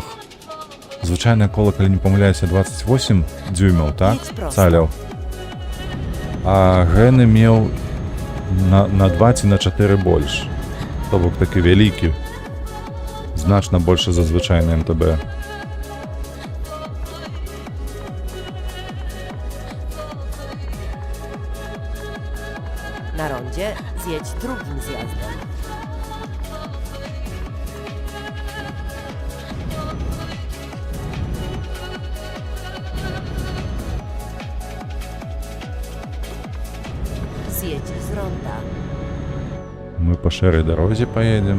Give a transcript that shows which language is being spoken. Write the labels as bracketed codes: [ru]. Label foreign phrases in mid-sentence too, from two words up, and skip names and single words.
[be] Звычайнае кола, калі не памыляюся, 28 дюймаў, так? Цаляў. А гэны меў на 2 ці на 4 больш. То бок такі вялікі. Значна больше за звычайны МТБ. [pl] Na rondzie zjedź drugim zjazdem. Zjedź z ronda. [be] Мы по шэрай дарозе поедем.